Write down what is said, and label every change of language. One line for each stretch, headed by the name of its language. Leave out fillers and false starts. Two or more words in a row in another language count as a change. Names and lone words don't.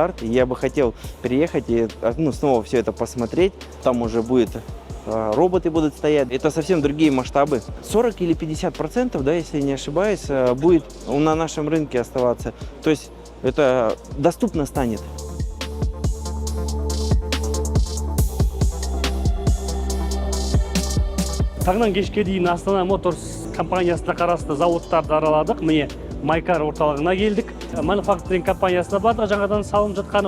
Russian: И я бы хотел приехать и снова все это посмотреть. Там уже будет роботы будут стоять. Это совсем другие масштабы. 40 или 50%, да, если не ошибаюсь, будет на нашем рынке оставаться. То есть это доступно станет.
Kazakh: Таңнан кешке дейін Астана Моторс компаниясына қарасты зауыттарды араладық. Міне Майкар орталығына келдік. Мануфактуринг компаниясына бардық, жаңадан салынып жатқан.